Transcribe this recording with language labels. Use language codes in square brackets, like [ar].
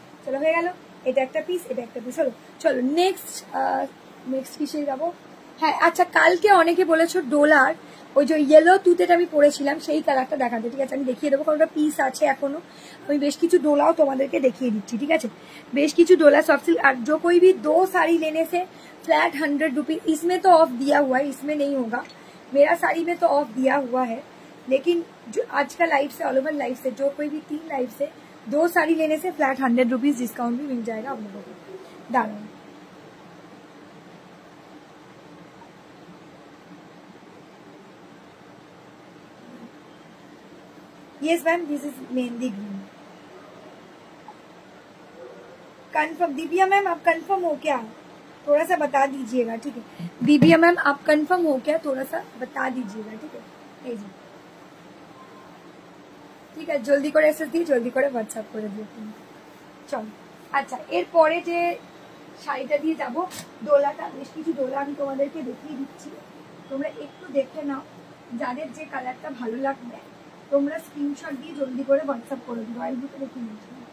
[bn] চলো হয়ে গেল, এটা একটা পিস, এটা একটা পিস। হলো, চলো নেক্সট কিসে যাবো? হ্যাঁ আচ্ছা, কালকে অনেকে বলেছো ডোলার ওই যে ইয়েলো তুতেটা আমি পরেছিলাম সেই কালারটা দেখাতে, ঠিক আছে? আমি দেখিয়ে দেবো, কারণ ওটা পিস আছে এখনো। আমি বেশ কিছু ডোলাও তোমাদেরকে দেখিয়ে দিচ্ছি, ঠিক আছে? বেশ কিছু [hi] डोला सॉफ्ट सिल्क। और जो कोई भी 2 साड़ी लेने से फ्लैट 100 रुपीज, इसमें तो ऑफ दिया हुआ है, इसमें नहीं होगा, मेरा साड़ी में तो ऑफ दिया हुआ है, लेकिन जो आज का लाइव से, ऑल ओवर लाइव से, जो कोई भी 3 लाइव से 2 साड़ी लेने से फ्लैट 100 रुपीज डिस्काउंट भी मिल जाएगा आप लोगों को। डालो, [en] Yes ma'am, this is mehndi green. [hi] Confirm Divya ma'am, आप कंफर्म हो क्या? थोड़ा सा बता दीजिएगा, ठीक है? दिव्या मैम आप कंफर्म हो क्या, थोड़ा सा बता दीजिएगा, ठीक है? [bn] ঠিক আছে, জলদি করে এসএস দিয়ে জলদি করে হোয়াটসঅ্যাপ করে দিও তুমি। চলো, আচ্ছা এরপরে যে শাড়িটা দিয়ে যাব, ডোলাটা, বেশ কিছু ডোলা আমি তোমাদেরকে দেখিয়ে দিচ্ছি, তোমরা একটু দেখে নাও। যাদের যে কালারটা ভালো লাগবে তোমরা স্ক্রিনশট দিয়ে জলদি করে হোয়াটসঅ্যাপ করে দিও। রয়্যাল বুকে দেখিয়ে নিচ্ছি।